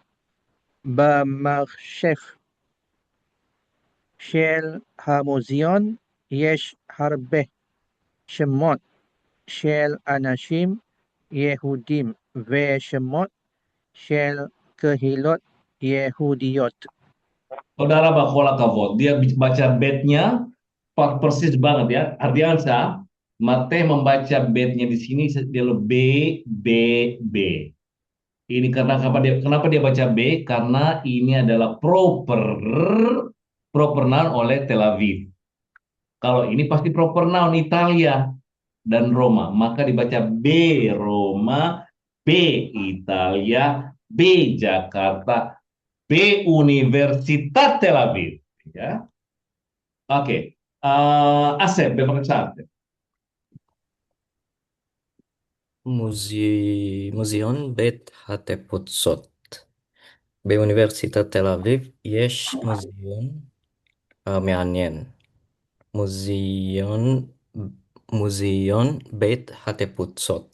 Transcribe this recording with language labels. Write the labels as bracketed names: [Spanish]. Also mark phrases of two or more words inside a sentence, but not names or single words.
[Hebrew] במחשב של המוזיאון יש הרבה שמות של אנשים יהודים ושמות של קהילות יהודיות. [Indonesian] Saudara Bakola Kavod, dia baca bednya persis banget ya. Ardiansa, Mate membaca bednya di sini dia B, B, B. Ini karena kenapa dia baca B? Karena ini adalah [English] proper noun [Indonesian] oleh Tel Aviv. Kalau ini pasti [English] proper noun [Indonesian] Italia dan Roma, maka dibaca B Roma, B Italia, B Jakarta, B Universitas Tel Aviv. Ya, oke. Asep, bebas Asep. [Hebrew] מוזיאון בית התפוצות. באוניברסיטת תל אביב יש מוזיאון מעניין. מוזיאון, מוזיאון בית התפוצות.